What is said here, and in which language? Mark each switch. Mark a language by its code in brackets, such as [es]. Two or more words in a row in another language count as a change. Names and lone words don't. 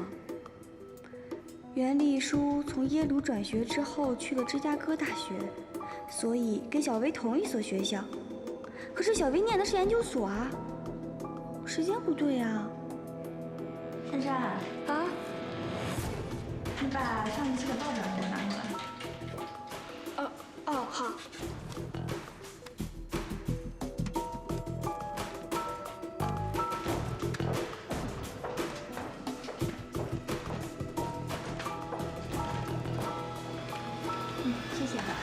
[zh] 袁丽书从耶鲁转学之後去了芝加哥大學，所以跟小薇同一所學校。可是小薇念的是研究所啊，時間不對啊。珊珊啊，你把上一期的報表給我拿過來。哦，好。謝謝。